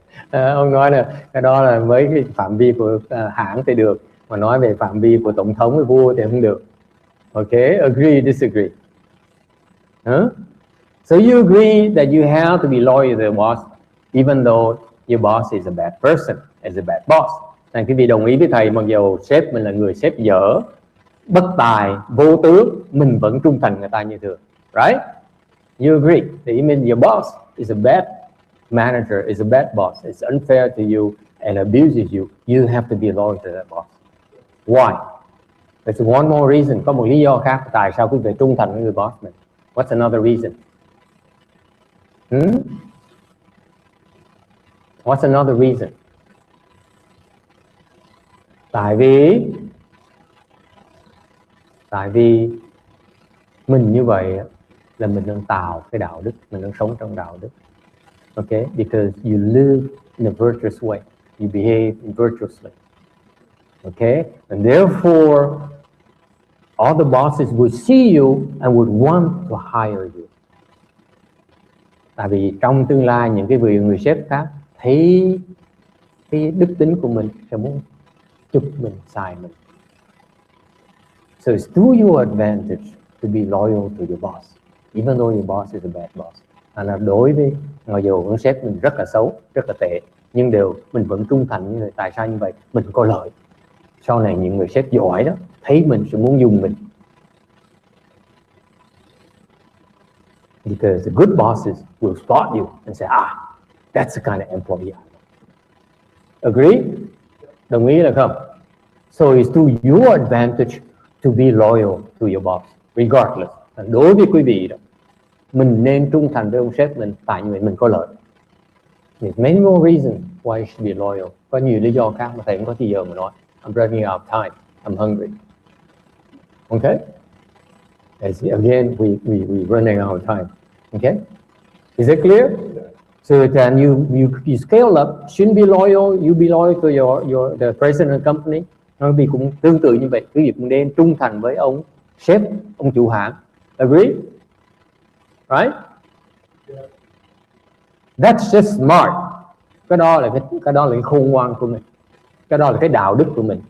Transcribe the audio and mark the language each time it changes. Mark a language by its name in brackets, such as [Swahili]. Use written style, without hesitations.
[Vietnamese] Ông nói là cái đó là với cái phạm vi của hãng thì được, mà nói về phạm vi của tổng thống với vua thì không được. [English] Okay, agree, disagree. So you agree that you have to be loyal to the boss, even though your boss is a bad person, is a bad boss. [Vietnamese] Này quý vị đồng ý với thầy, mặc dù sếp mình là người sếp dở, bất tài, vô tướng, mình vẫn trung thành người ta như thường, right? [English] You agree? The image your boss is a bad manager, is a bad boss, it's unfair to you and abuses you. You have to be loyal to that boss. Why? There's one more reason. [Vietnamese] Có một lý do khác tại sao quý vị trung thành với người boss mình. [English] What's another reason? What's another reason? [Vietnamese] Tại vì mình như vậy là mình đang tạo cái đạo đức, mình đang sống trong đạo đức. [English] Okay, because you live in a virtuous way, you behave virtuously. Okay, and therefore all the bosses would see you and would want to hire you. [Vietnamese] Tại vì trong tương lai những cái người sếp khác thấy cái đức tính của mình sẽ muốn chụp mình, xài mình. [English] So it's to your advantage to be loyal to your boss, even though your boss is a bad boss. [Vietnamese] Là đối với mặc dù ông sếp mình rất là xấu, rất là tệ, nhưng mình vẫn trung thành như vậy. Tại sao như vậy? Mình có lợi. Sau này những người sếp giỏi đó thấy mình sẽ muốn dùng mình. [English] Because the good bosses will spot you and say, that's the kind of employee. Agree? [Vietnamese] Đồng ý là không? [English] So it's to your advantage to be loyal to your boss, regardless. [Vietnamese] Đối với quý vị đó, mình nên trung thành với ông sếp mình, tại vì mình có lợi. [English] There's many more reasons why you should be loyal. [Vietnamese] Có nhiều lý do khác mà thầy không có thời giờ mà nói. [English] I'm running out of time. I'm hungry. Okay? Again, we running out of time. Okay? Is it clear? So then you scale up. Shouldn't be loyal. You be loyal to the president of the company. [Vietnamese] Nó bị cũng tương tự như vậy. Quý vị cũng nên trung thành với ông sếp, ông chủ hãng. [English] Agree? Right? That's just smart. [Vietnamese] Cái đó là cái khôn ngoan của mình. Cái đó là cái đạo đức của mình.